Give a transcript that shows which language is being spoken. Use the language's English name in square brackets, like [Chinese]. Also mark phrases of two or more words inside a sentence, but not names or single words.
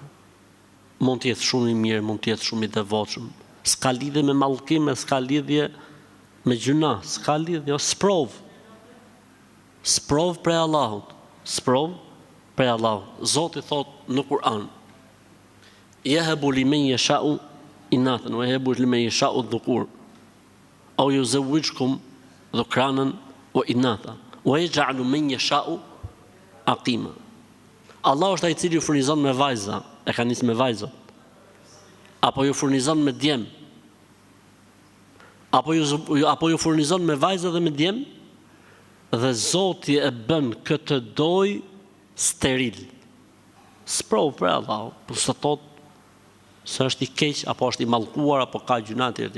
[Albanian] Mund të jetë shumë i mirë, mund të jetë shumë i devotshëm. S'ka lidhje me mallkim, s'ka lidhje me gjëna, s'ka lidhje, sprov. Sprov prej Allahut. Sprov prej Allahut. Zoti thot në Kur'an: [Arabic] يهب لمن يشاء إناثا ويهب لمن يشاء الذكور أو يزوجكم ذكرانا وإناثا ويجعل من يشاء عقيما. [Albanian] Allah është ai i cili ju furnizon me vajza, e ka nisë me vajzat, apo ju furnizon me djem, apo ju furnizon me vajza dhe me djem, dhe Zoti e bën këtë doj steril. Sprov për Allah, po së thot se është i keq, apo është i mallkuar, apo ka gjuna të tjera.